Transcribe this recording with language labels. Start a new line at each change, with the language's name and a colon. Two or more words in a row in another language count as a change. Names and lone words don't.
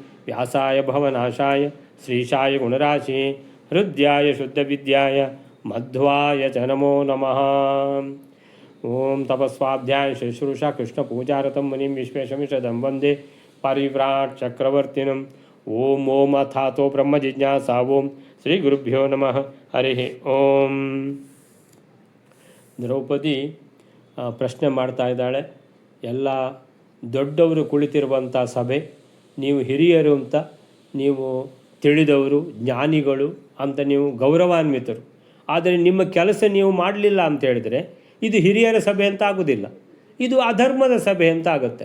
Sanskrit: व्यासाय भवनाशाय श्रीशाय गुणराशिये हृद्याय शुद्धविद्याय मध्वाय च नमो नमः। ओम तपस्वाध्याय शुश्रूषा कृष्णपूजारतं मुनिं विश्वेशमिषदं वन्दे परिव्राट् चक्रवर्तिनम्। ओम ओम अथातो ब्रह्मजिज्ञासा। ओम श्रीगुरुभ्यो नमः। हरिः ओम।
Kannada: ದ್ರೌಪದಿ ಪ್ರಶ್ನೆ ಮಾಡ್ತಾ ಇದ್ದಾಳೆ, ಎಲ್ಲ ದೊಡ್ಡವರು ಕುಳಿತಿರುವಂಥ ಸಭೆ, ನೀವು ಹಿರಿಯರು ಅಂತ, ನೀವು ತಿಳಿದವರು ಜ್ಞಾನಿಗಳು ಅಂತ, ನೀವು ಗೌರವಾನ್ವಿತರು, ಆದರೆ ನಿಮ್ಮ ಕೆಲಸ ನೀವು ಮಾಡಲಿಲ್ಲ ಅಂತ ಹೇಳಿದರೆ ಇದು ಹಿರಿಯರ ಸಭೆ ಅಂತ ಆಗೋದಿಲ್ಲ, ಇದು ಅಧರ್ಮದ ಸಭೆ ಅಂತ ಆಗುತ್ತೆ.